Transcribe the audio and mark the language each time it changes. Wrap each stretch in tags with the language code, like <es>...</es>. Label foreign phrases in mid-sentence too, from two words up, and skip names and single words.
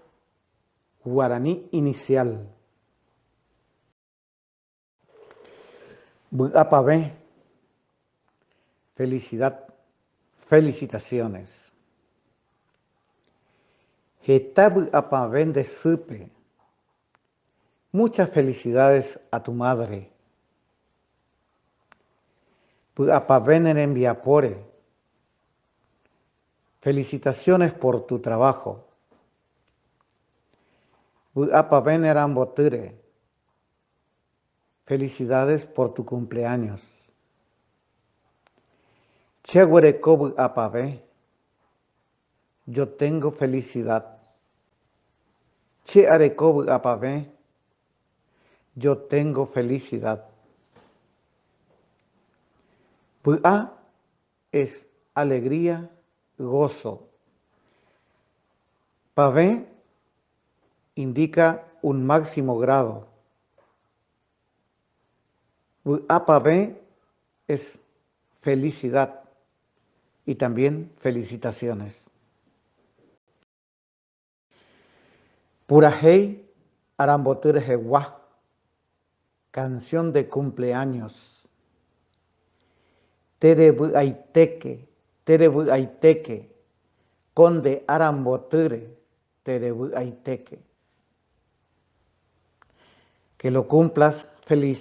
<es>Guaraní inicial. Vy'apavẽ. Felicidad. Felicitaciones.</es> <gn>Heta vy'apavẽ ndesýpe.</gn> <es>Muchas felicidades a tu madre.</es> <gn>Vy'apavẽ nerembiapóre.</gn> <es>Felicitaciones por tu trabajo.</es> <gn>Vy'apavẽ nerambotýre.</gn> <es>Felicidades por tu cumpleaños.</es> <gn>Cheguereko vy'apavẽ.</gn> <es>Yo tengo felicidad.</es> <gn>Che'areko vy'apavẽ.</gn> <es>Yo tengo felicidad. Vy'a es alegría, gozo. Pavẽ indica un máximo grado. Vy'apavẽ es felicidad y también felicitaciones.</es> <gn>Purahéi arambotýrehegua.</gn> <es>Canción de cumpleaños.</es> <gn>Terevy'aitéke. Conde arambotýre. Terevy'aitéke.</gn> <es>Que lo cumplas feliz.</es>